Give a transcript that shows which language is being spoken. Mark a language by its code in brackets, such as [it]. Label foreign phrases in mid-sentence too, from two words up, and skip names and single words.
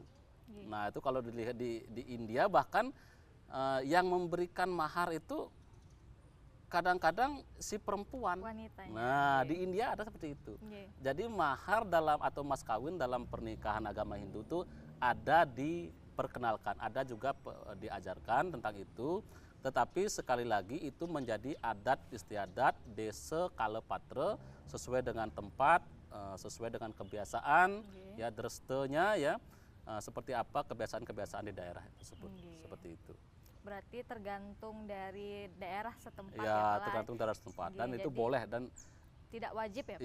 [id] Nah, itu kalau dilihat di India bahkan yang memberikan mahar itu kadang-kadang si perempuan. Wanitanya. Nah, di India ada seperti itu. Jadi mahar dalam atau mas kawin dalam pernikahan agama Hindu itu ada diperkenalkan, ada juga diajarkan tentang itu. Tetapi sekali lagi itu menjadi adat istiadat desa kalepatra sesuai dengan tempat, sesuai dengan kebiasaan, ya drestenya ya, seperti apa kebiasaan-kebiasaan di daerah tersebut, seperti itu. Berarti tergantung dari daerah setempat ya, tergantung daerah setempat dan itu boleh dan tidak wajib ya Pak?